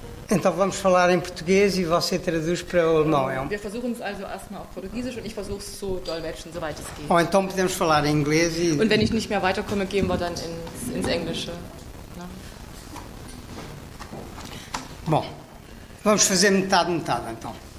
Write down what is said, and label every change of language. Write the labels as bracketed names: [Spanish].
[Portuguese] Então vamos falar em português e você traduz para o alemão. [German] Wir versuchen es also erstmal auf Portugiesisch und ich versuche es zu dolmetschen, soweit es geht. [Portuguese] Ou então podemos falar em inglês e... [German] Und wenn ich nicht mehr weiterkomme, gehen wir dann ins Englische. Ne? [Portuguese] Bom, vamos fazer metade então.